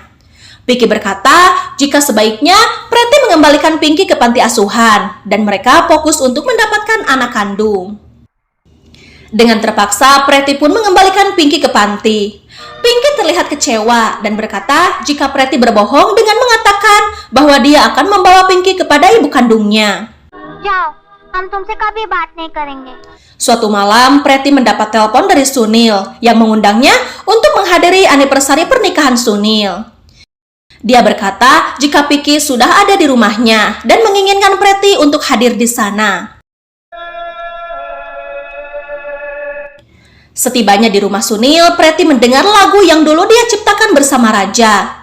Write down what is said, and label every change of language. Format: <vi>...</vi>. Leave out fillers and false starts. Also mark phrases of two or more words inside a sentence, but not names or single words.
<id>Vicky berkata jika sebaiknya Pretty mengembalikan Pinky ke panti asuhan dan mereka fokus untuk mendapatkan anak kandung. Dengan terpaksa, Pretty pun mengembalikan Pinky ke panti. Pinky terlihat kecewa dan berkata jika Pretty berbohong dengan mengatakan bahwa dia akan membawa Pinky kepada ibu kandungnya.</id> <hi>जाओ, हम तुमसे कभी बात नहीं करेंगे.</hi> <id>Suatu malam, Pretty mendapat telepon dari Sunil yang mengundangnya untuk menghadiri anniversary pernikahan Sunil. Dia berkata jika Pinky sudah ada di rumahnya dan menginginkan Pretty untuk hadir di sana. Setibanya di rumah Sunil, Pretty mendengar lagu yang dulu dia ciptakan bersama Raja.</id>